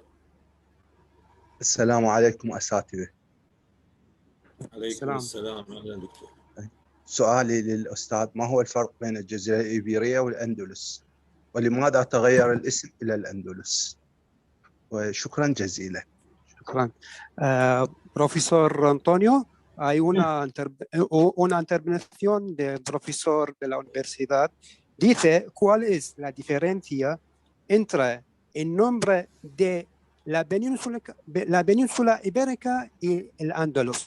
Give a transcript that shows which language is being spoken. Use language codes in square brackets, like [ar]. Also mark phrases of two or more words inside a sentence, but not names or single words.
[ar] السلام عليكم أساتذة. عليكم السلام. أهلا دكتور. سؤالي للأستاذ: ما هو الفرق بين الجزيرة الإيبيرية والأندلس؟ ولماذا تغير الاسم إلى الأندلس؟ وشكرا جزيلا. شكرا. [es] Profesor Antonio, hay una intervención del profesor de la universidad. Dice, ¿cuál es la diferencia entre el nombre de la península ibérica y el Andalus?